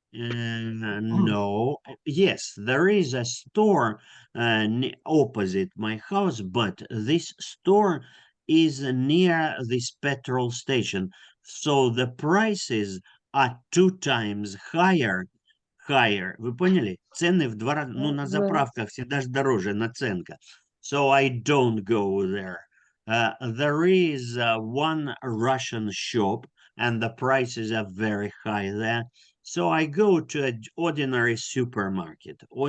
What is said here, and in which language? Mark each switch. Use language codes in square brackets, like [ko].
[en] No. Yes, there is a store opposite my house, but this store is near this petrol station. So the prices are 2 times higher. [ru] Вы поняли? Цены в 2 раза. Ну, на заправках всегда же дороже, наценка. [en] So I don't go there. There is one Russian shop, and the prices are very high there. So I go to an ordinary supermarket.